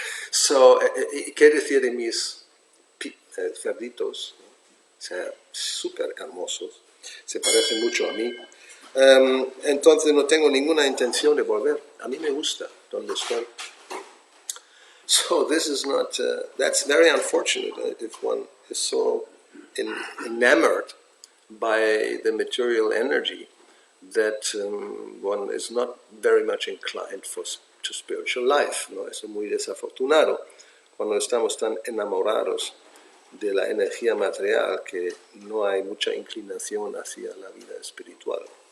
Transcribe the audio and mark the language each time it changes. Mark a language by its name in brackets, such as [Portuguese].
[Spanish] So, ¿qué decir de mis cerditos? O sea, súper hermosos, se parecen mucho a mí. Entonces no tengo ninguna intención de volver. A mí me gusta donde estoy. [English] So this is not, that's very unfortunate if one is so enamored by the material energy that one is not very much inclined to spiritual life. [Spanish] ¿No? Eso es muy desafortunado cuando estamos tan enamorados de la energía material que no hay mucha inclinación hacia la vida espiritual.